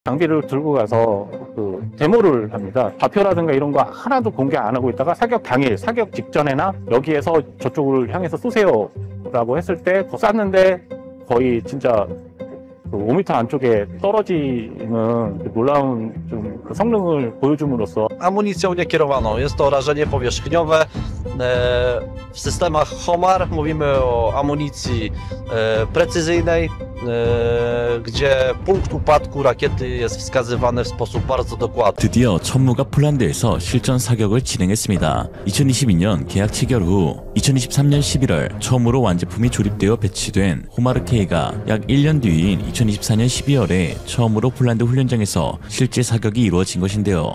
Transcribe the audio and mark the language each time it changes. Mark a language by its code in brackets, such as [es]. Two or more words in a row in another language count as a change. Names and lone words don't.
[ko] 장비를 들고 가서 그 데모를 합니다. 좌표라든가 이런 거 하나도 공개 안 하고 있다가 사격 당일, 사격 직전에나 여기에서 저쪽을 향해서 쏘세요라고 했을 때 쐈는데 거의 진짜 그 5m 안쪽에 떨어지는 놀라운 좀 그 성능을 보여줌으로써 [pl] Amunicją niekierowaną. Jest to rażenie powierzchniowe. W systemach HOMAR mówimy o amunicji precyzyjnej, gdzie punkt upadku rakiety jest wskazywany w sposób bardzo dokładny. [ko] 드디어 천무가 폴란드에서 실전 사격을 진행했습니다. 2022년 계약 체결 후 2023년 11월 처음으로 완제품이 조립되어 배치된 호마르K가 약 1년 뒤인 2024년 12월에 처음으로 폴란드 훈련장에서 실제 사격이 이루어진 것인데요.